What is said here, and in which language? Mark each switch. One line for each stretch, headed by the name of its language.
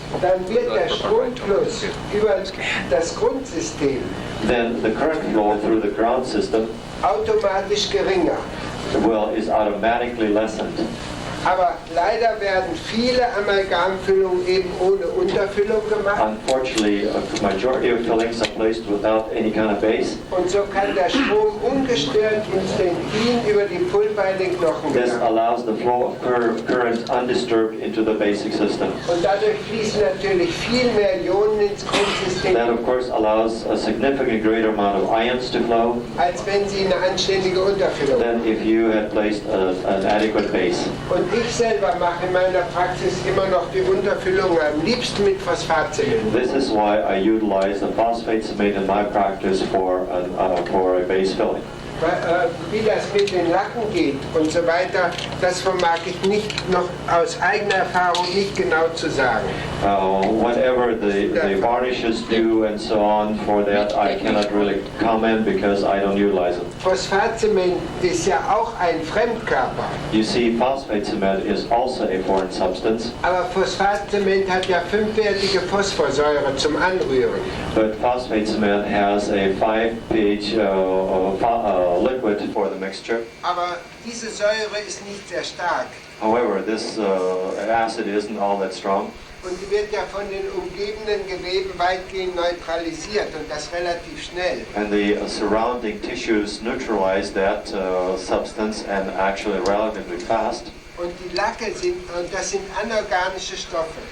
German: dann wird der Stromfluss über das Grundsystem
English: then the current flow through the ground system
German: automatisch geringer.
English: is automatically lessened.
German: Aber leider werden viele Amalgamfüllungen eben ohne Unterfüllung gemacht.
English: Unfortunately, a majority of fillings are placed without any kind of base.
German: Und so kann der Strom ungestört ins Dentin über die Pulpa in den Knochen
English: This
German: gelangen.
English: allows the flow of current undisturbed into the basic system.
German: Und dadurch fließen natürlich viel mehr Ionen ins Grundsystem,
English: That, of course, allows a significantly greater amount of ions to flow
German: als wenn Sie eine anständige Unterfüllung haben.
English: than if you had placed an adequate base.
German: Und ich selber mache in meiner Praxis immer noch die Unterfüllung am liebsten mit Phosphatzement.
English: This is why I utilize the phosphates made in my practice for a base filling.
German: Wie das mit den Lacken geht und so weiter, das vermag ich nicht noch aus eigener Erfahrung nicht genau zu sagen.
English: Whatever the varnishes do and so on, for that I cannot really comment because I don't utilize it.
German: Phosphatzement ist ja auch ein Fremdkörper.
English: You see, phosphate cement is also a foreign substance,
German: Aber Phosphatzement hat ja 5-wertige Phosphorsäure zum Anrühren.
English: but phosphate cement has a 5 pH liquid for the mixture.
German: Aber diese Säure ist nicht sehr stark.
English: However, this acid isn't all that strong,
German: Und die wird ja von den umgebenden Geweben weitgehend neutralisiert und das relativ schnell.
English: and the surrounding tissues neutralize that substance and actually relatively fast.
German: Und die Lacke und das sind anorganische Stoffe.